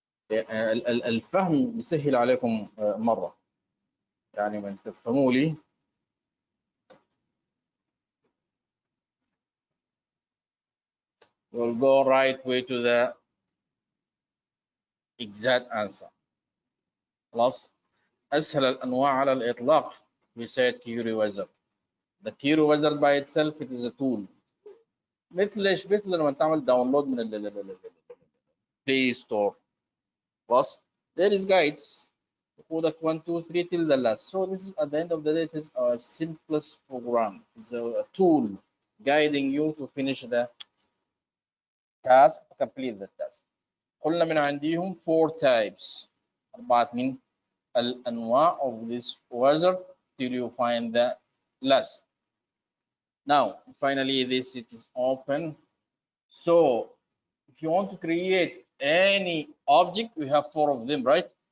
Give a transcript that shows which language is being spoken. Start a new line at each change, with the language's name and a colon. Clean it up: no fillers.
Arabic: الفهم بيسهل عليكم مرة، يعني من تفهموا لي
English: we'll go right way to the exact answer.
Arabic: خلاص. أسهل الأنواع على الإطلاق
English: we said
Arabic: query wizard.
English: The query wizard by itself it is a tool.
Arabic: مثل ايش؟ مثل لما تعمل داونلود من البلاي ستور.
English: خلاص. There is guides. يقودك 1 2 3 till the last. So this is at the end of the day it is our simplest program. It's a tool guiding you to finish the task, to complete the task.
Arabic: قلنا من عندهم 4 types.
English: 4
Arabic: من الأنواع
English: of this wizard till you find the last. Now, finally, this it is open. So, if you want to create any object, we have 4 of them, right?